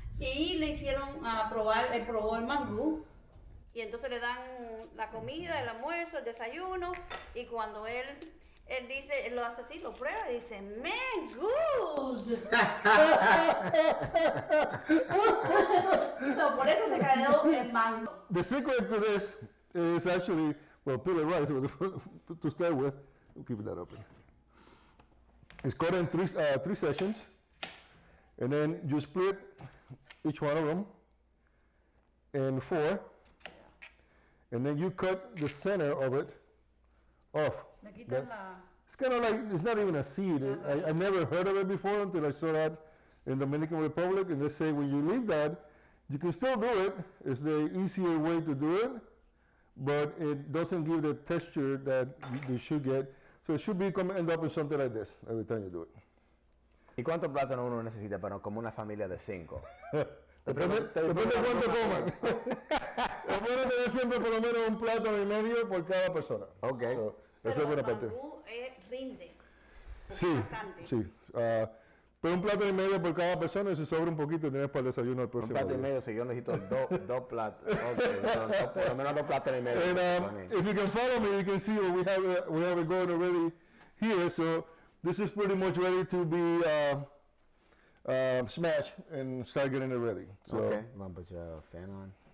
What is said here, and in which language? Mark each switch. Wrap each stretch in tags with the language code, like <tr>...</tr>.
<es>Y le hicieron a probar, él probó el mangú. Y entonces le dan la comida, el almuerzo, el desayuno. Y cuando él dice, él lo hace así, lo prueba y dice, man, good. So, por eso se quedó el mango.</es> <en>The secret to this is actually, well, put it right, so to start with, we'll keep that open. It's cut in three sessions, and then you split each one of them in 4, and then you cut the center of it off. It's kind of like, it's not even a seed. I never heard of it before until I saw that in Dominican Republic, and they say when you leave that, you can still do it. It's the easier way to do it, but it doesn't give the texture that you should get. So it should be end up in something like this every time you do it.</en> <es>¿Y cuántos plátanos uno necesita para como una familia de 5? Depende de cuánto coman. Es bueno tener siempre por lo menos un plátano y medio por cada persona. Ok. So, esa es buena parte. El mangú rinde. Sí, Bastante. sí. Pero un plátano y medio por cada persona y si sobra un poquito tienes para el desayuno el Un próximo plato y día. medio, si yo necesito dos plátanos. Okay, por lo menos 2 plátanos y medio.</es> <en>And if you can follow me, you can see what we have it going already here. So this is pretty much ready to be smashed and start getting it ready. So, Okay,</en> <es>vamos a</es> <en>put your fan on.</en>